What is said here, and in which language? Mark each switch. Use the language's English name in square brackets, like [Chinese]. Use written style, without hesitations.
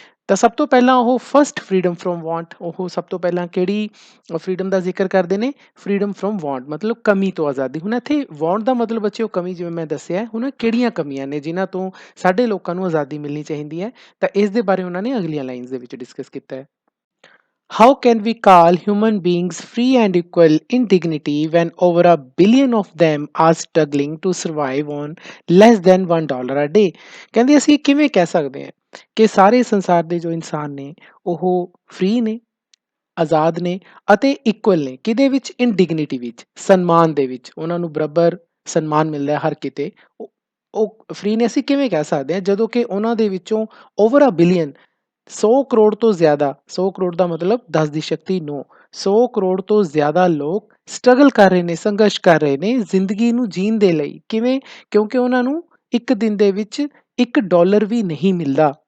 [Punjabi] ਤਾਂ ਸਭ ਤੋਂ ਪਹਿਲਾਂ ਉਹ ਫਸਟ ਫਰੀਡਮ ਫਰੋਮ ਵਾਂਟ, ਉਹ ਸਭ ਤੋਂ ਪਹਿਲਾਂ ਕਿਹੜੀ ਫਰੀਡਮ ਦਾ ਜ਼ਿਕਰ ਕਰਦੇ ਨੇ? ਫਰੀਡਮ ਫਰੋਮ ਵਾਂਟ, ਮਤਲਬ ਕਮੀ ਤੋਂ ਆਜ਼ਾਦੀ। ਹੁਣ ਇੱਥੇ ਵਾਂਟ ਦਾ ਮਤਲਬ ਬੱਚਿਓ ਕਮੀ, ਜਿਵੇਂ ਮੈਂ ਦੱਸਿਆ। ਹੁਣ ਕਿਹੜੀਆਂ ਕਮੀਆਂ ਨੇ ਜਿਨ੍ਹਾਂ ਤੋਂ ਸਾਡੇ ਲੋਕਾਂ ਨੂੰ ਆਜ਼ਾਦੀ ਮਿਲਣੀ ਚਾਹੀਦੀ ਹੈ? ਤਾਂ ਇਸ ਦੇ ਬਾਰੇ ਉਹਨਾਂ ਨੇ ਅਗਲੀਆਂ ਲਾਈਨਸ ਦੇ ਵਿੱਚ ਡਿਸਕਸ ਕੀਤਾ ਹੈ। [English] How can we call human beings free and equal in dignity when over a billion of them are struggling to survive on less than $1 a day? [Punjabi] ਕਹਿੰਦੇ ਅਸੀਂ ਕਿਵੇਂ ਕਹਿ ਸਕਦੇ ਹਾਂ ਕਿ ਸਾਰੇ ਸੰਸਾਰ ਦੇ ਜੋ ਇਨਸਾਨ ਨੇ ਉਹ ਫ੍ਰੀ ਨੇ, ਆਜ਼ਾਦ ਨੇ ਅਤੇ ਇਕੁਅਲ ਨੇ? ਕਿਹਦੇ ਵਿੱਚ? ਇਨ ਡਿਗਨਿਟੀ ਵਿੱਚ, ਸਨਮਾਨ ਦੇ ਵਿੱਚ, ਉਹਨਾਂ ਨੂੰ ਬਰਾਬਰ ਸਨਮਾਨ ਮਿਲਦਾ ਹੈ ਹਰ ਕਿਤੇ। ਉਹ ਫ੍ਰੀ ਨੇ, ਅਸੀਂ ਕਿਵੇਂ ਕਹਿ ਸਕਦੇ ਹਾਂ ਜਦੋਂ ਕਿ ਉਹਨਾਂ ਦੇ ਵਿੱਚੋਂ ਓਵਰ ਅ ਬਿਲੀਅਨ, 100 ਕਰੋੜ ਤੋਂ ਜ਼ਿਆਦਾ, 100 ਕਰੋੜ ਦਾ ਮਤਲਬ 10 ਦੀ ਸ਼ਕਤੀ 9, 100 ਕਰੋੜ ਤੋਂ ਜ਼ਿਆਦਾ ਲੋਕ ਸਟਰਗਲ ਕਰ ਰਹੇ ਨੇ, ਸੰਘਰਸ਼ ਕਰ ਰਹੇ ਨੇ ਜ਼ਿੰਦਗੀ ਨੂੰ ਜੀਣ ਦੇ ਲਈ। ਕਿਵੇਂ? ਕਿਉਂਕਿ ਉਹਨਾਂ ਨੂੰ ਇੱਕ ਦਿਨ ਦੇ ਵਿੱਚ $1 ਵੀ ਨਹੀਂ ਮਿਲਦਾ।